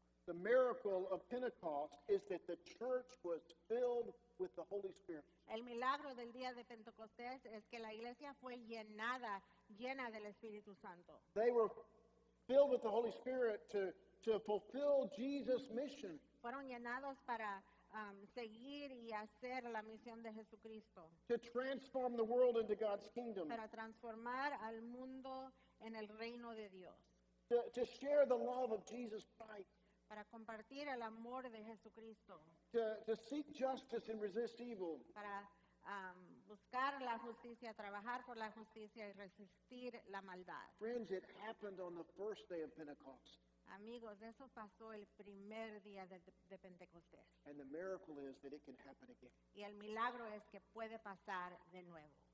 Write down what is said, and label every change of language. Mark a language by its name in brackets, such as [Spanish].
[English] The miracle of Pentecost is that the church was filled with the Holy Spirit. [Spanish] El milagro del día de Pentecostés es que la iglesia fue llena del Espíritu Santo. [English] They were filled with the Holy Spirit to fulfill Jesus' mission. [Spanish] Fueron llenados para seguir y hacer la misión de Jesucristo, [English] To transform the world into God's kingdom, [Spanish] para transformar al mundo en el reino de Dios, [English] to share the love of Jesus Christ, [Spanish] para compartir el amor de Jesucristo, [English] to seek justice and resist evil. [Spanish] para buscar la justicia, trabajar por la justicia y resistir la maldad. [English] Friends, it happened on the first day of Pentecost. [Spanish] Amigos, eso pasó el primer día de Pentecostés. [English] And the miracle is that it can happen again. [Spanish] Y el milagro es que puede pasar de nuevo.